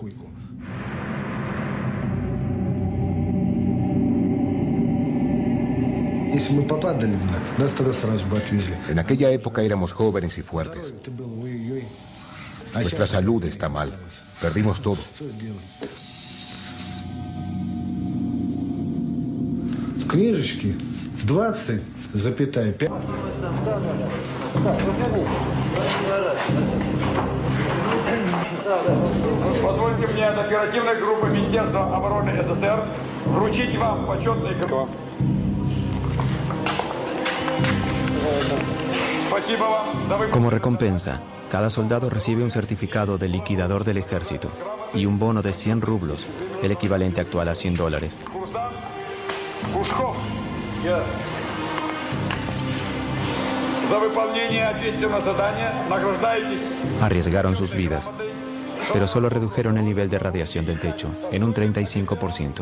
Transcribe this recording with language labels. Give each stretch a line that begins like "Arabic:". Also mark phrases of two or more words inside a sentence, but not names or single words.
Spanish: En aquella época éramos jóvenes y fuertes. Nuestra salud está mal. Perdimos todo.
Russian: Книжечки 20,5. Позвольте мне от оперативной группы Министерства обороны СССР вручить вам почетный грамоту.
Spanish: Como recompensa, cada soldado recibe un certificado del liquidador del ejército y un bono de 100 rublos, el equivalente actual a $100. Arriesgaron sus vidas, pero solo redujeron el nivel de radiación del techo en un 35%.